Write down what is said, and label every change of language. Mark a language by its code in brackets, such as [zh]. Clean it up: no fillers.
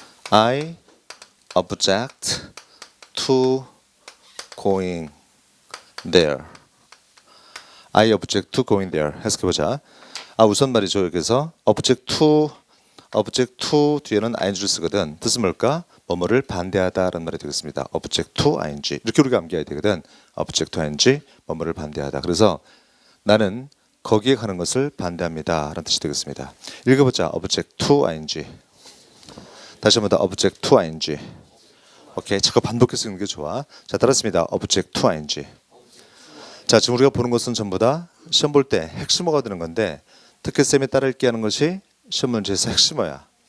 [en] I object to going there. I object to going there. [ko] 해석해보자. 우선 말이죠. 여기서 object to 뒤에는 ing를 쓰거든. 뜻은 뭘까? 뭐뭐를 반대하다라는 말이 되겠습니다. [en] object to ing. [ko] 이렇게 우리가 암기해야 되거든. [en] object to ing, [ko] 뭐뭐를 반대하다. 그래서 나는 거기에 가는 것을 반대합니다 라는 뜻이 되겠습니다. 읽어보자. [en] object to ing. [ko] 다시 한번 더 [en] object to ing. [ko] 오케이, 자꾸 반복해서 읽는 게 좋아. 자, 따라했습니다. [en] object to ing. [ko] 자, 지금 우리가 보는 것은 전부 다 시험 볼 때 핵심어가 되는 건데 특히 쌤이 따라 읽기 하는 것이 시험 문제에서 핵심어야.